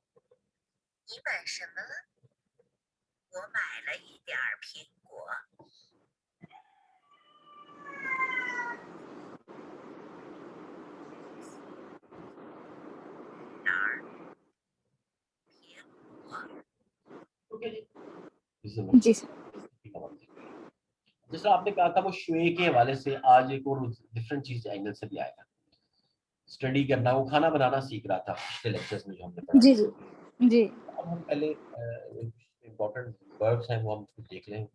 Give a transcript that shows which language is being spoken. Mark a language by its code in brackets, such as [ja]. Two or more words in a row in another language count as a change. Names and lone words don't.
[zh] 你买什么了？我买了一点儿苹果。哪儿？苹果。 [hi] ओके जी। जी सर जैसा आपने कहा था वो श्वे के हवाले से आज एक और डिफरेंट चीज एंगल से भी आएगा। स्टडी करना, वो खाना बनाना सीख रहा था पिछले लेक्चर्स में जो हमने पढ़ा। जी जी जी अब हम पहले [en] important words [hi] हैं वो हम देख लें।